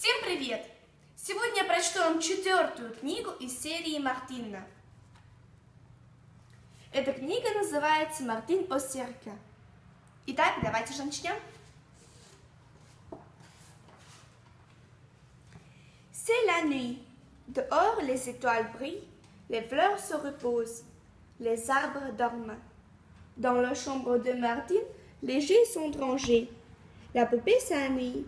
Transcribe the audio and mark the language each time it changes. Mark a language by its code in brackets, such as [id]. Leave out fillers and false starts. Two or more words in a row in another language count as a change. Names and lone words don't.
[ru] привет! Сегодня прочту вам 4-ю книгу из серии Мартина. Эта книга называется «Мартин [fr] au cirque». [ru] Итак, давайте же начнем. [fr] C'est la nuit. Dehors, les étoiles brillent, les fleurs se reposent, les arbres dorment. Dans la chambre de Martine, les jeux sont rangés. La poupée s'ennuie.